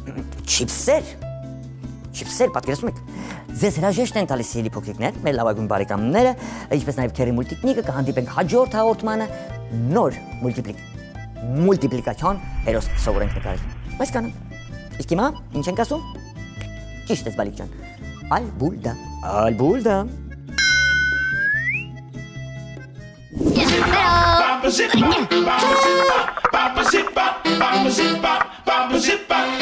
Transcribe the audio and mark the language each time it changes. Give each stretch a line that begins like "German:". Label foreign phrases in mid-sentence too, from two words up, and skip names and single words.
Armenian: չիփսեր, պատկերացնում եք։ Ձեզ հրաժեշտ են տալիս սիրելի փոքրիկներ, մեր լավագույն բարեկամները, ինչպես նաեւ քերի Multiknik-ը կհանդիպենք հաջորդ հաղորդմանը նոր մուլտիպլիկացիոն հերոս սովորենք նկարել։ Այսքանը։ Իսկ հիմա ինչ ենք ասում։ Ճիշտ ես բալիկ ջան։ Ալբուլդա։ Bamba zip, bamba zip, bamba zip, bamba zip, bamba zip, bamba zip.